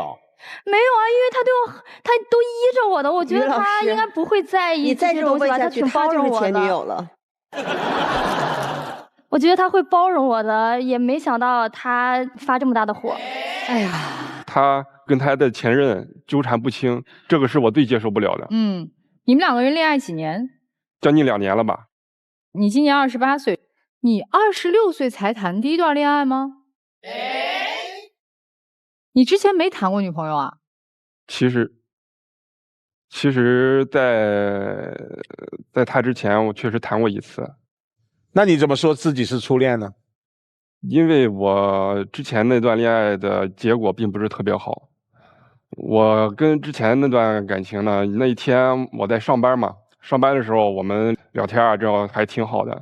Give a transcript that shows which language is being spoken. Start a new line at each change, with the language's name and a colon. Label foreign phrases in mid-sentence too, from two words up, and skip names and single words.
Chinese: 沒有啊，因為他都依着我的，我覺得他應該不會在意這些東西吧，他挺包容我的。他就是前女友了。我覺得他會包容我的，也沒想到他發這麼大的火。哎呀，他跟他的前任糾纏不清，這個是我最接受不了的。你們2 個人戀愛幾年？將近2年了吧。你今年28歲，你26歲才談第一段戀愛嗎？你之前沒談過女朋友啊？其實在他之前，我確實談過1 次。那你怎麼說自己是初戀呢？因為我之前那段戀愛的結果並不是特別好。我跟之前那段感情呢，那一天我在上班嘛，上班的時候我們聊天啊，這樣還挺好的。